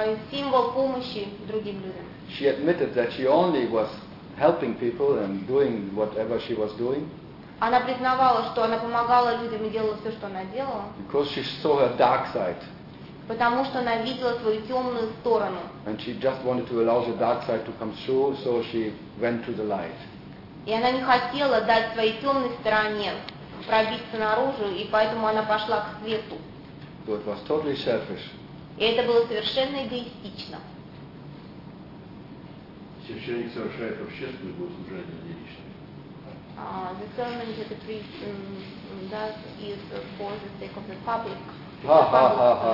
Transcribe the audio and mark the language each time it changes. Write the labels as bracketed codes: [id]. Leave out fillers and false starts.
[ru] Символ помощи другим людям. [en] She admitted that she only was helping people and doing whatever she was doing. [ru] Она признавала, что она помогала людям и делала все, что она делала. [en] Because she saw her dark side. [ru] Потому что она видела свою темную сторону. [en] And she just wanted to allow the dark side to come through, so she went to the light. [ru] И она не хотела дать своей темной стороне пробиться наружу, и поэтому она пошла к свету. [en] So it was totally selfish. [ru] И это было совершенно эгоистично. Священник совершает общественное богослужение, не личное. [en] The sermon that the priest does is for the sake of the public.